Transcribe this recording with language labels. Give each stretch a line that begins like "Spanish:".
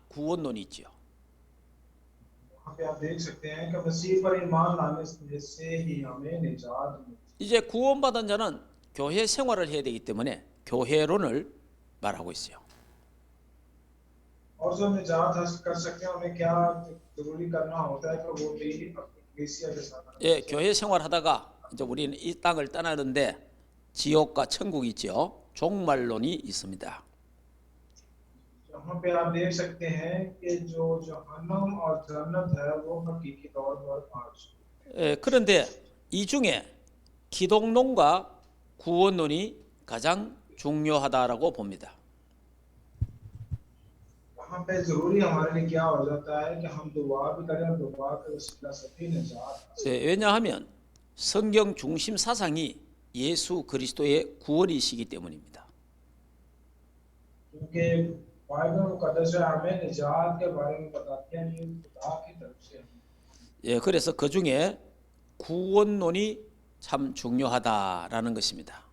Korean: 구원론이 있지요.
Hindi: वहाँ पे आप देख सकते हैं कि मसीह पर ईमान लाने से ही हमें निजात मिलती
Korean: 이제 구원받은 자는 교회 생활을 해야 되기 때문에 교회론을 말하고 있어요.
Hindi: है। और जो निजात हासिल कर सकते हैं उन्हें क्या जरूरी करना होता है कि वो भी अपनी कलीसिया के साथ
Korean: 예, 교회 생활하다가 이제 우리는 이 땅을 떠나는데 지옥과 천국이 있죠. 종말론이 있습니다.
Hindi: यहाँ पे आप देख सकते हैं कि जो जहन्नम और जन्नत है वो हकीकी तौर पर पांच।
Korean: 예, 그런데 이 중에 기독론과 구원론이 가장 중요하다라고 봅니다.
Hindi: वहाँ पे जरूरी हमारे लिए क्या हो जाता है कि हम दुआ भी करें और दुआ के वसीला से भी निजात।
Korean: 예, 왜냐하면 성경 중심 사상이 예수 그리스도의 구원이시기 때문입니다.
Hindi: क्योंकि बाइबल मुकद्दस है हमें निजात के बारे में बताते हैं, ये खुदा की तरफ से है।
Korean: 예, 그래서 그 중에 구원론이 참 중요하다라는 것입니다.